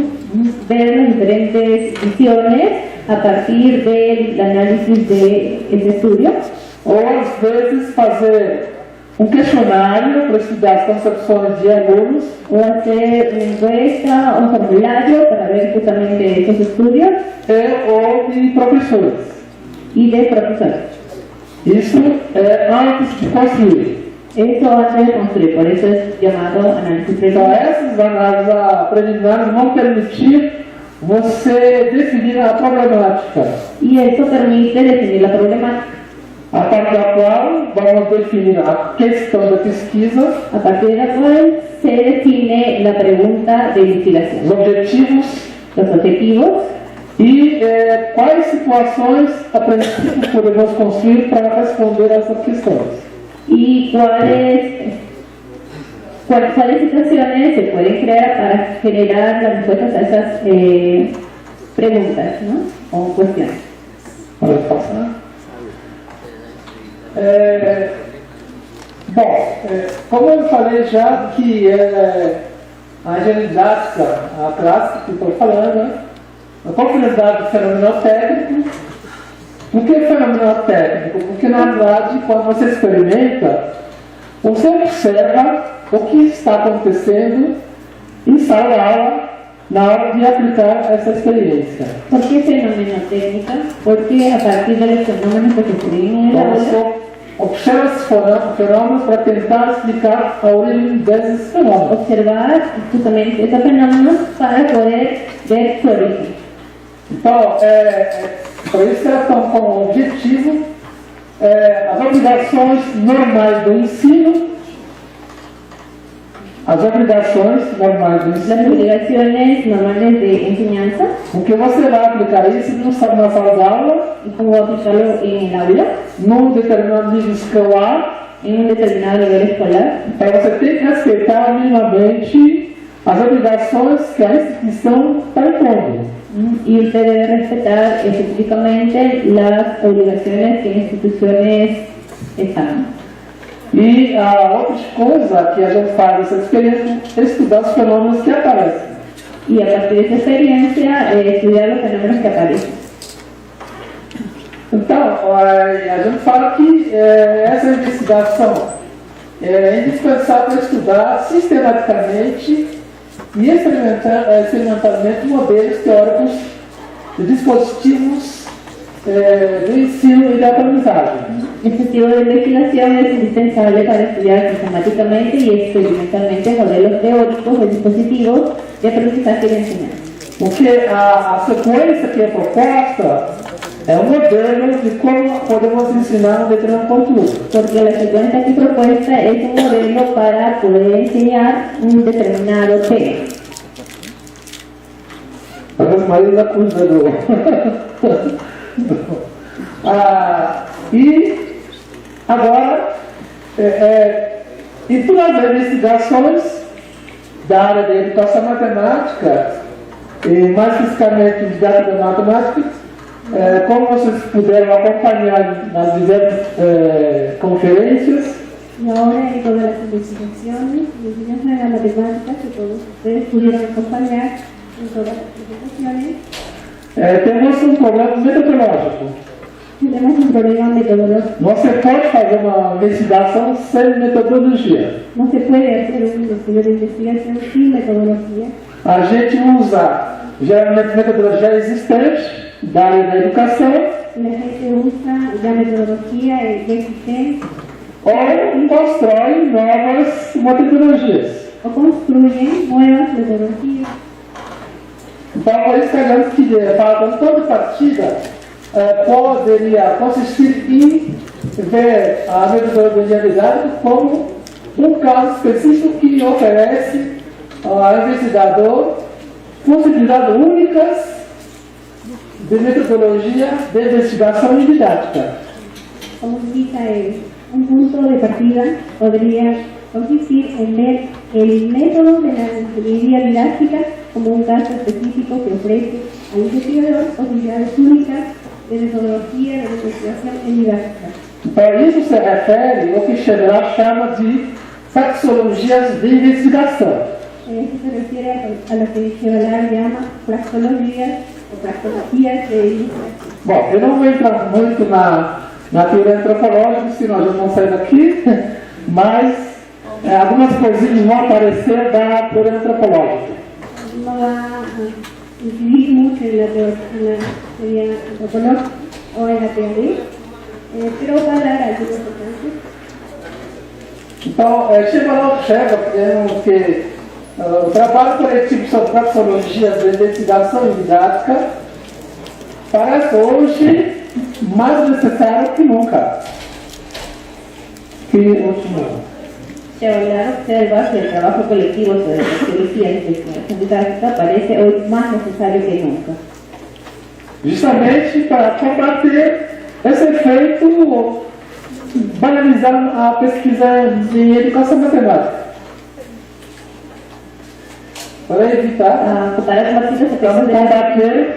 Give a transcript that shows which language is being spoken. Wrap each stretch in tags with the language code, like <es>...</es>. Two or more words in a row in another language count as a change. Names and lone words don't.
<es>ver las diferentes visiones a partir del análisis de ese estudio,</es> <pt>ou às vezes fazer questionário para estudar as concepções de alunos,</pt> <es>o hacer una encuesta, un formulario para ver justamente esos estudios</es> <pt>ou de professores.</pt> <es>y de profesores.</es> <pt>Isso é antes de construir.</pt> <es>Esto antes de construir, por eso es llamado análisis</es> <pt>Então,</pt> <es>preliminar.</es> <pt>essas análises preliminares vão permitir você definir a problemática,</pt> <es>Y esto permite definir la problemática,</es> <pt>a partir da qual vamos definir a questão da pesquisa,</pt> <es>a partir de la cual se define la pregunta de</es> <pt>os</pt> <es>investigación,</es> <pt>objetivos</pt> <es>los objetivos</es> <pt>e quais situações a princípio podemos construir para responder a essas questões.</pt> <es>y cuáles situaciones se pueden crear para generar las respuestas a esas preguntas, ¿no? O cuestiones.</es> <pt>Pode passar. Como eu falei já que a engenharia didática, a clássica que estou falando, né? A complexidade do fenomenal-técnico. Por que fenomenal-técnico? Porque, na verdade, quando você experimenta, você observa o que está acontecendo em sala de aula na hora de aplicar essa experiência.</pt> <es>¿Por qué fenómeno técnica? Porque a partir de los fenómenos que se escriben en el</es> <pt>Então,</pt> <es>aula,</es> <pt>você observa esses fenômenos para tentar explicar a origem desses fenômenos.</pt> <es>observar justamente estos fenómenos para poder ver su origen.</es> <pt>Então, para isso que elas estão como objetivo as obrigações normais do ensino,</pt> <es>Las obligaciones normales de enseñanza</es> <pt>porque você vai aplicar isso na sala de aula,</pt> <es>y cómo aplicarlo en el aula,</es> <pt>num determinado nível escolar.</pt> <es>en un determinado nivel escolar.</es> <pt>Então, você tem que respeitar minimamente as obrigações que a instituição está impondo.</pt> <es>Y usted debe respetar específicamente las obligaciones que las instituciones están.</es> <pt>E a outra coisa que a gente faz nessa experiência é estudar os fenômenos que aparecem.</pt> <es>Y a partir de esa experiencia, estudiar los fenómenos que aparecen.</es> <pt>Então, a gente fala que essa investigação é indispensável para estudar sistematicamente e experimentalmente modelos teóricos de dispositivos do ensino e da aprendizagem.</pt> <es>Este tipo de investigación es indispensable para estudiar sistemáticamente y experimentalmente modelos teóricos de dispositivos de aprendizaje y de enseñanza.</es> <pt>Porque a sequência que é proposta é um modelo de como podemos ensinar um determinado conteúdo.</pt> <es>Porque la secuencia aquí propuesta es un modelo para poder enseñar un determinado tema.</es> <pt>Talvez Maria da Cruz e agora, em todas as investigações da área da educação matemática, e mais especificamente de didática da matemática, como vocês puderam acompanhar nas diversas conferências,</pt> <es>Y ahora en todas las investigaciones y enseñanza de la matemática que todos ustedes pudieron acompañar en todas las presentaciones,</es> <pt>temos um problema metodológico.</pt> <es>tenemos un problema metodológico.</es> <pt>Não se pode fazer uma investigação sem metodologia.</pt> <es>No se puede hacer un estudio de investigación sin metodología.</es> <pt>A gente usa geralmente metodologia existente da área da educação</pt> <es>La gente usa ya metodología ya existente</es> <pt>ou constrói novas metodologias.</pt> <es>o construyen nuevas metodologías.</es> <pt>Então, por isso que a gente fala que toda partida poderia consistir em ver a metodologia didática como um caso específico que oferece ao investigador possibilidades únicas de metodologia de investigação e didática.</pt> <es>Como indica él, un punto de partida podría consistir en ver el método de la ingeniería didáctica como un caso específico que ofrece al investigador posibilidades únicas de metodología de investigación en didáctica.</es> <pt>Para isso se refere ao que Schiller chama de taxonomias de investigação.</pt> <es>Eso se refiere a lo que Chevalier llama praxeologías o praxeologías de investigación.</es> <pt>Bom, eu não vou entrar muito na teoria antropológica, senão já vamos sair daqui, mas algumas coisinhas vão aparecer da teoria antropológica.</pt> <es>No va a incidir mucho en la teoría antropológica o en la teoría, pero va a dar algunos importantes.</es> <pt>Então, Chevalier observa que o trabalho coletivo sobre praxeologias de investigação e didática parece hoje mais necessário que nunca.</pt> <es>Chevalier observa que el trabajo colectivo sobre praxeología y investigación didáctica parece hoy más necesario que nunca.</es> <pt>Justamente para combater esse efeito banalizando a pesquisa de educação matemática.</pt> <es>Para evitar para combatir los efectos de</es> <pt>combater</pt>